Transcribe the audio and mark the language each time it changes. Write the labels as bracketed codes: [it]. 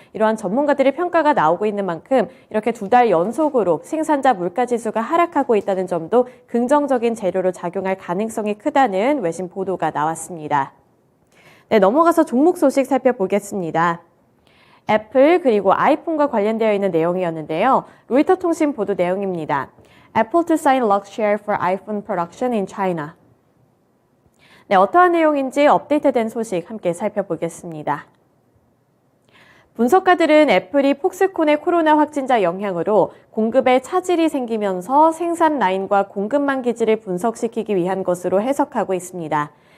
[ko] 이러한 전문가들의 평가가 나오고 있는 만큼 이렇게 2달 연속으로 생산자 물가 지수가 하락하고 있다는 점도 긍정적인 재료로 작용할 가능성이 크다는 외신 보도가 나왔습니다. 네, 넘어가서 종목 소식 살펴보겠습니다. 애플 그리고 아이폰과 관련되어 있는 내용이었는데요. 로이터 통신 보도 내용입니다. [en] Apple to sign lock share for iPhone production in China. [ko] 네, 어떠한 내용인지 업데이트된 소식 함께 살펴보겠습니다. 분석가들은 애플이 폭스콘의 코로나 확진자 영향으로 공급에 차질이 생기면서 생산 라인과 공급망 기지를 분석시키기 위한 것으로 해석하고 있습니다.